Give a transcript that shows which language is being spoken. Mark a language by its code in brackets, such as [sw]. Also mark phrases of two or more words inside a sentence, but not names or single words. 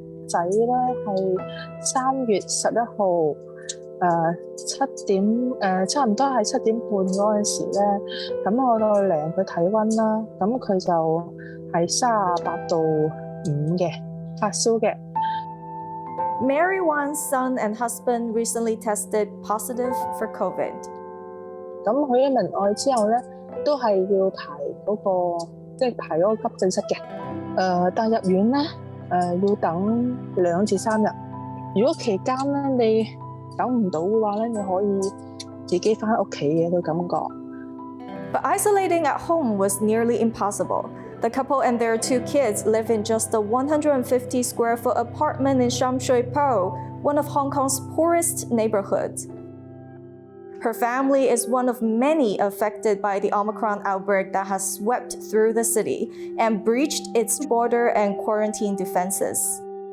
[yue] 仔咧係3月11號7點差唔多係7點半嗰陣時咧，咁我就量佢體温啦，咁佢就係38度5嘅發燒嘅。 [en] Mary Wan's son and husband recently tested positive for COVID. [yue] 咁佢一明愛之後咧，都係要排嗰個急症室嘅。但入院咧要等2至3日。如果期間咧你等唔到嘅話咧，你可以自己返屋企嘅個感覺。 [en] But isolating at home was nearly impossible. The couple and their 2 kids live in just a 150 square foot apartment in Sham Shui Po, one of Hong Kong's poorest neighborhoods. Her family is one of many affected by the Omicron outbreak that has swept through the city and breached its border and quarantine defenses.